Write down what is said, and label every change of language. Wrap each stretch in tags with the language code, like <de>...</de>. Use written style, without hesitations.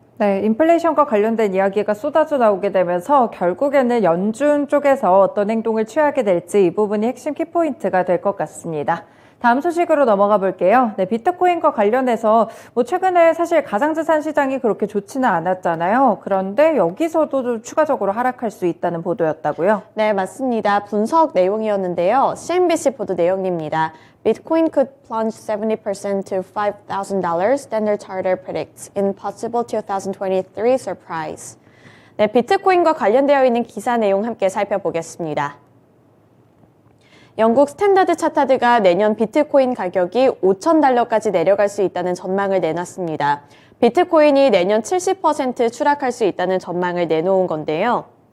<ko>네, 인플레이션과 관련된 이야기가 쏟아져 나오게 되면서 결국에는 연준 쪽에서 어떤 행동을 취하게 될지 이 부분이 핵심 키포인트가 될 것 같습니다. 다음 소식으로 넘어가 볼게요. 네, 비트코인과 관련해서 최근에 사실 가상자산 시장이 그렇게 좋지는 않았잖아요. 그런데 여기서도 좀 추가적으로 하락할 수 있다는 보도였다고요? 네, 맞습니다. 분석 내용이었는데요. CNBC 보도 내용입니다.</ko> <en>Bitcoin could plunge 70% to $5,000, Standard Chartered predicts, in possible 2023 surprise.</en> <ko>네, 비트코인과 관련되어 있는 기사 내용 함께 살펴보겠습니다. 영국 스탠다드 차타드가 내년 비트코인 가격이 $5,000까지 내려갈 수 있다는 전망을 내놨습니다. 비트코인이 내년 70% 추락할 수 있다는 전망을 내놓은 건데요.</ko>